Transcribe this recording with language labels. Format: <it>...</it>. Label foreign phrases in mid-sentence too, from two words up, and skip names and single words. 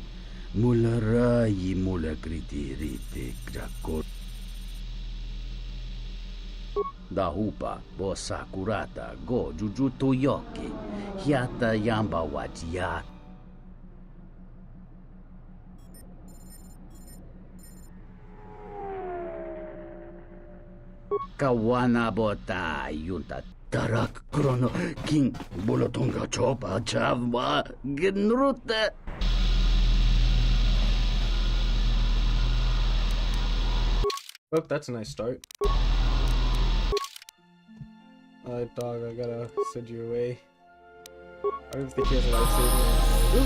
<en>Mula rayi mula kritirite krakot. Dahupa bo sakurata go jujuto yoki. Hiata yamba wajia. Kawana bota yunta tarak krono king bolotonga chopa chavwa genruta. Oh, that's a nice start. Alright, dog, I gotta send you away. I don't think he has a lightsaber.</en>